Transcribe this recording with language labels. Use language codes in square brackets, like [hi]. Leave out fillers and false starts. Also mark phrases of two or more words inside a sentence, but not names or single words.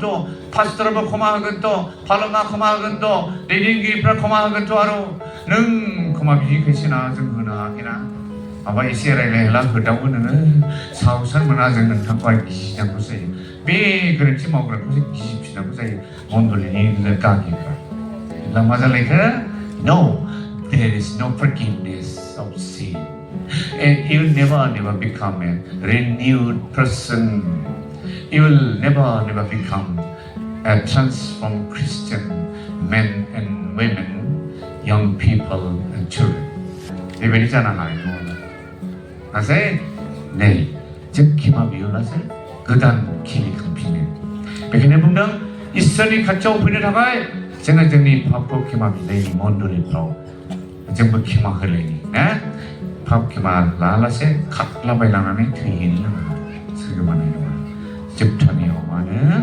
[brx] पास्टराबो क्षमा होगोनथ फालङा क्षमा होगोनथ दैदेनगिरिफ्रा क्षमा होगोनथ आरो नों क्षमा बिदिखायसो ना जों होनो हायाखैना माबा एसे रायलायला होदावो नोङो साहसान मोना जों नोंथांखौ गिनांगौ जायो बे गोरोन्थि मावग्राखौसो गिफिननांगौ जायो मण्डलिनि गागिफ्रा दा मा जालायखो [en] No, there is no forgiveness of sin. And you will never become a renewed person. You will never become a transformed Christian men and women, young people and children. [brx] बेबायदि जानो हानाय नङा. नाथाय नै जों क्षमा बियोब्लासो गोदान खिलिखांफिनो. बेखायनो बुंदों इसोरनि खाथियाव फैनो थाखाय जोङो जोंनि पापखौ क्षमा बिलायनि मण्डलिफ्राव जोंबो क्षमा होलायनि ना पाप क्षमा लालासे खारलाबायलांनानै थैहैनो नाङा सोरगो मोननाय नङा जोबथारनायाव मानो